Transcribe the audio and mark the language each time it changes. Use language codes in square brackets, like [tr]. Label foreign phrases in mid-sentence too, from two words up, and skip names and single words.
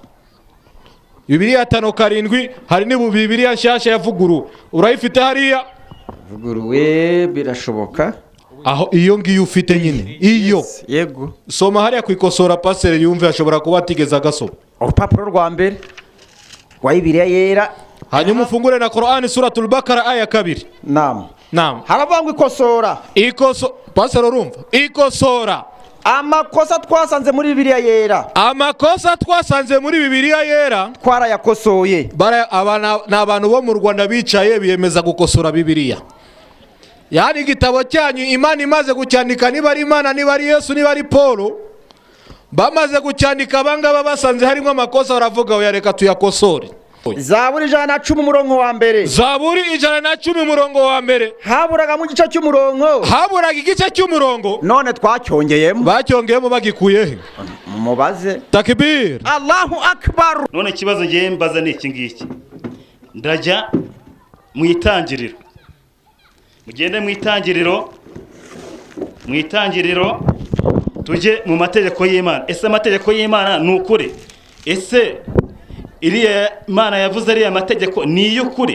[rw] Bibiliya ya 5 7 hari ni Bibiliya nshasha yavuguru urayifite hariya vuguruwe birashoboka aho iyo ngiyo ufite nyine iyo yego soma hariya kwikosora pastor yumve ashobora kuba atigeza agasoma urupapuro rwa mbere wa Bibiliya yera hanyuma ufungure na Qur'an suratul Baqara aya 2. Naam harabangwa ikosora pastor urumva ikosora amakosa twasanze muri Bibiliya yera twarayakosoye abantu bo mu Rwanda bicaye biyemeza gukosora Bibiliya. Yani igitabo cyanyu Imana imaze gucyandika niba ari Imana niba ari Yesu niba ari Paul bamaze gucyandika abangaba basanze harimo amakosa baravuga yareka tuyakosore. Zaburi 110 umurongo wa mbere. Zaburi 110 umurongo wa mbere. Haburaga mu gice cy'umurongo. Haburaga igice cy'umurongo. None twacyongeyemo. Bacyongeyemo bagikuye he? Mubaze. Takbir. [ar] الله أكبر. [rw] None kibazo ngiye mbaza ni iki ngiki. Ndajya mu itangiriro. Mugende mu itangiriro tujye mu mategeko y'Imana. Ese amategeko y'Imana ni ukuri? Ese iriya Imana yavuze ariya mategeko ni y'ukuri?